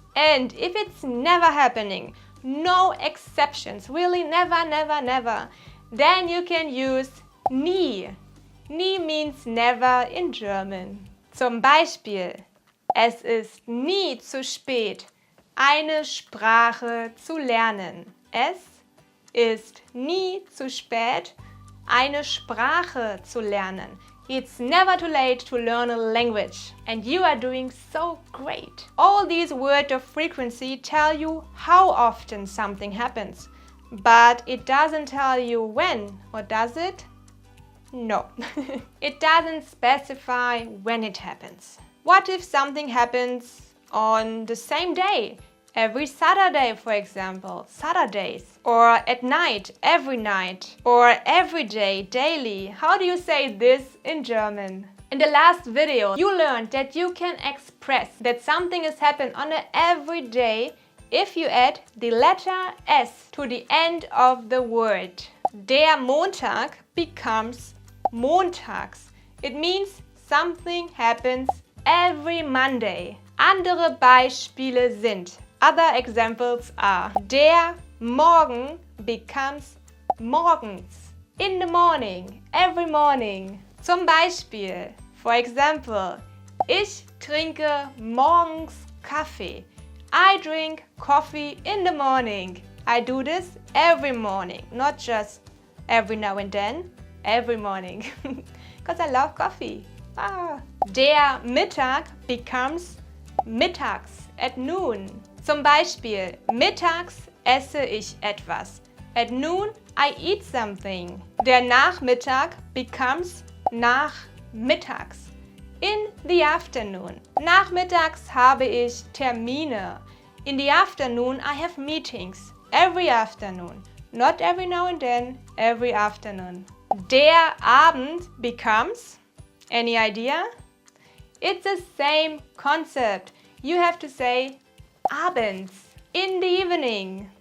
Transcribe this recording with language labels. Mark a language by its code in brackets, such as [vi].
[en] And if it's never happening, no exceptions, really never, never, never, then you can use nie. Nie means never in German. [de] Zum Beispiel, es ist nie zu spät, eine Sprache zu lernen. Es ist nie zu spät, eine Sprache zu lernen. [en] It's never too late to learn a language, and you are doing so great. All these words of frequency tell you how often something happens, but it doesn't tell you when, or does it? No. It doesn't specify when it happens. What if something happens on the same day? Every Saturday, for example, Saturdays. Or at night, every night. Or every day, daily. How do you say this in German? In the last video, you learned that you can express that something has happened on an everyday if you add the letter S to the end of the word. Der Montag becomes montags. It means something happens every Monday. [de] Andere Beispiele sind, [en] other examples are, [de] der Morgen becomes morgens. [en] In the morning, every morning. [de] Zum Beispiel, [en] for example, [de] ich trinke morgens Kaffee. [en] I drink coffee in the morning. I do this every morning, not just every now and then, every morning. Because I love coffee. Der Mittag becomes mittags, at noon. [de] Zum Beispiel, mittags esse ich etwas. [en] At noon, I eat something. Der Nachmittag becomes nachmittags. In the afternoon. [de] Nachmittags habe ich Termine. [en] In the afternoon, I have meetings. Every afternoon. Not every now and then, every afternoon. Der Abend becomes, any idea? It's the same concept. You have to say abends, in the evening.